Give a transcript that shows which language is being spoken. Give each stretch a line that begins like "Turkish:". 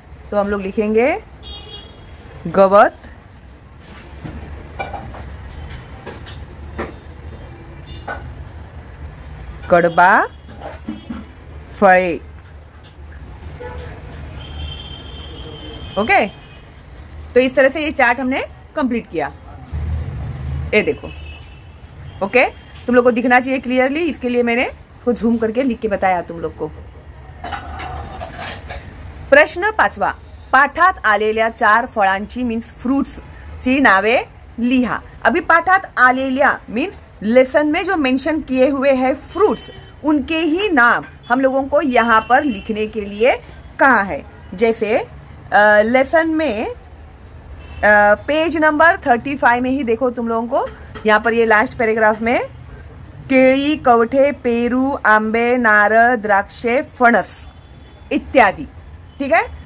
Hindi: तो हम लोग लिखेंगे गवत, कड़बा, फळे, ओके। तो इस तरह से ये चार्ट हमने कंप्लीट किया। ये देखो, ओके। तुम लोग को दिखना चाहिए क्लियरली, इसके लिए मैंने इसको झूम करके लिख के बताया तुम लोग को।
Marathi: प्रश्न 5, पाठात आलेल्या 4 फळांची मीन्स फ्रूट्स ची नावे लिहा।
Hindi: अभी
Marathi: पाठात आलेल्या
Hindi: मीन्स लेसन में जो मेंशन किए हुए हैं फ्रूट्स, उनके ही नाम हम लोगों को यहाँ पर लिखने के लिए कहा है। जैसे लेसन में पेज नंबर 35 में ही देखो तुम लोगों को, यहाँ पर ये लास्ट पैराग्राफ में केळी, कवठे, पेरू, आंबे, नारळ, द्राक्षे, फणस इत्यादि, ठीक है।